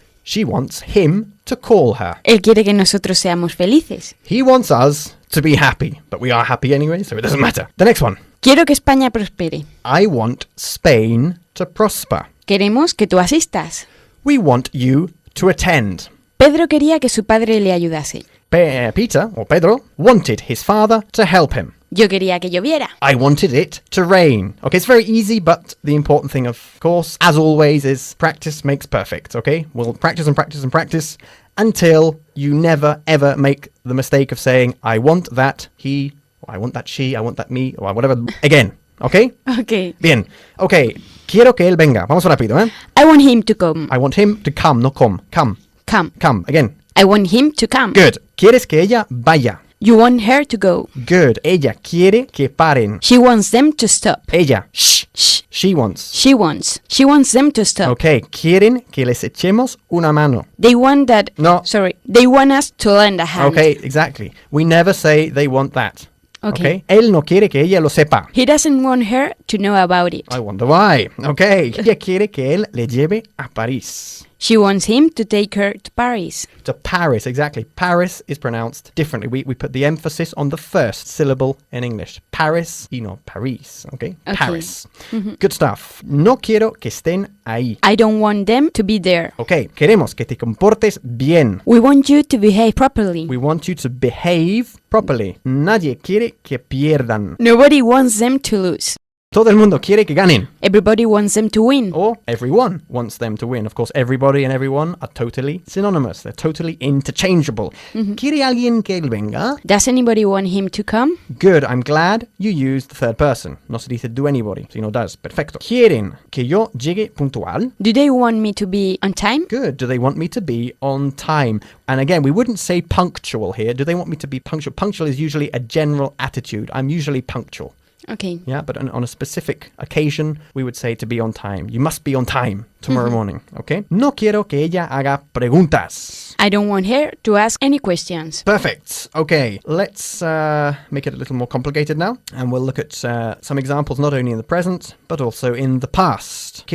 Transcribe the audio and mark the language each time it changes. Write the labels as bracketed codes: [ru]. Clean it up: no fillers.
[en] She wants him to call her. [es] Él quiere que nosotros seamos felices. [en] He wants us to be happy, but we are happy anyway, so it doesn't matter. The next one. [es] Quiero que España prospere. [en] I want Spain to prosper. [es] Queremos que tú asistas. [en] We want you to attend. [es] Pedro quería que su padre le ayudase. [en] Peter, or Pedro, wanted his father to help him. [es] Yo quería que lloviera. [en] I wanted it to rain. Okay, it's very easy, but the important thing, of course, as always, is practice makes perfect, okay? We'll practice and practice and practice until you never, ever make the mistake of saying, I want that he, or I want that she, I want that me, or whatever, again, okay? Okay. [es] Bien, okay. Quiero que él venga. Vamos rápido, ¿eh? [en] I want him to come. I want him to come, no come. Come. Come. Come. Again. I want him to come. [es] Good. ¿Quieres que ella vaya? [en] You want her to go. [es] Good. Ella quiere que paren. [en] She wants them to stop. [es] Ella. Shh. Shh. [en] She wants. She wants them to stop. Okay. [es] Quieren que les echemos una mano. [en] They want that. No. Sorry. They want us to lend a hand. Okay, exactly. We never say they want that. Okay. [es] Él no quiere que ella lo sepa. [en] He doesn't want her to know about it. I wonder why. Okay. [es] Ella quiere que él le lleve a París. [en] She wants him to take her to Paris. To Paris, exactly. Paris is pronounced differently. We put the emphasis on the first syllable in English. Paris y no Paris, okay? Paris. Good stuff. [es] No quiero que estén ahí. [en] I don't want them to be there. [es] Okay, queremos que te comportes bien. [en] We want you to behave properly. We want you to behave properly. [es] Nadie quiere que pierdan. [en] Nobody wants them to lose. [es] Todo el mundo quiere que ganen. [en] Everybody wants them to win. Or everyone wants them to win. Of course, everybody and everyone are totally synonymous. They're totally interchangeable. [es] ¿Quiere alguien que él venga? [en] Does anybody want him to come? Good. I'm glad you used the third person. [es] No se dice do anybody, sino does. Perfecto. ¿Quieren que yo llegue puntual? [en] Do they want me to be on time? Good. Do they want me to be on time? And again, we wouldn't say punctual here. Do they want me to be punctual? Punctual is usually a general attitude. I'm usually punctual. Okay. Yeah, but on a specific occasion, we would say to be on time. You must be on time tomorrow morning, okay? [es] No quiero que ella haga preguntas. [en] I don't want her to ask any questions. Perfect. Okay, let's make it a little more complicated now. And we'll look at some examples not only in the present, but also in the past.